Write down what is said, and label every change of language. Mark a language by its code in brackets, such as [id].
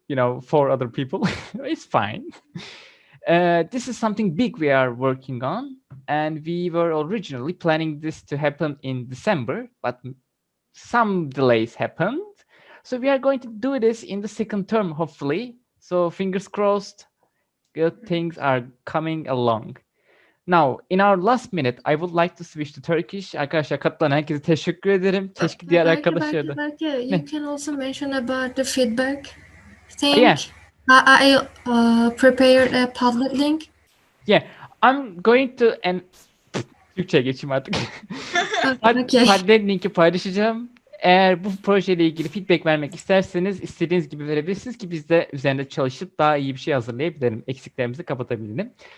[en] You know, for other people, it's fine. This is something big we are working on, and we were originally planning this to happen in December, but some delays happened. So we are going to do this in the second term, hopefully. So fingers crossed, good things are coming along. Now, in our last minute, I would like to switch to Turkish. [tr] Arkadaşlar katılan herkese teşekkür ederim. Keşke diğer arkadaşlara da. [en] You can also mention about the feedback thing. Yeah. I prepared a Padlet link. Yeah, I'm going to [tr] Türkçe'ye geçeyim artık. [en] Okay. [tr] Padlet linki paylaşacağım. Eğer bu projeyle ilgili feedback vermek isterseniz istediğiniz gibi verebilirsiniz ki biz de üzerinde çalışıp daha iyi bir şey hazırlayabilirim. Eksiklerimizi kapatabilelim.